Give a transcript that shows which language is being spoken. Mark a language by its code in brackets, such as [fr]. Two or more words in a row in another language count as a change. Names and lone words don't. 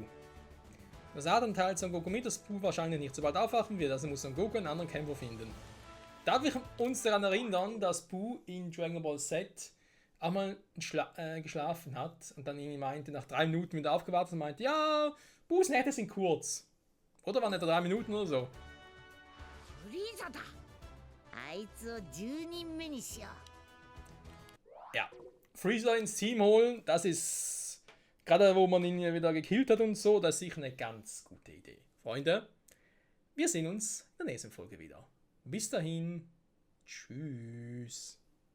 [de] Das Adam teilt Son Goku mit, dass Bu wahrscheinlich nicht so bald aufwachen wird, also muss Son Goku einen anderen Kämpfer finden. Darf ich uns daran erinnern, dass Bu in Dragon Ball Z einmal geschlafen hat und dann irgendwie meinte, nach 3 Minuten wieder aufgewacht und meinte, ja, Bu's Nächte sind kurz. Oder waren nicht 3 Minuten oder so? [ja] フリーザだ。あいつを10人目にしよう。 [de] Ja, Freezer ins Team holen, das ist, gerade wo man ihn wieder gekillt hat und so, das ist sicher eine ganz gute Idee. Freunde, wir sehen uns in der nächsten Folge wieder. Bis dahin, tschüss.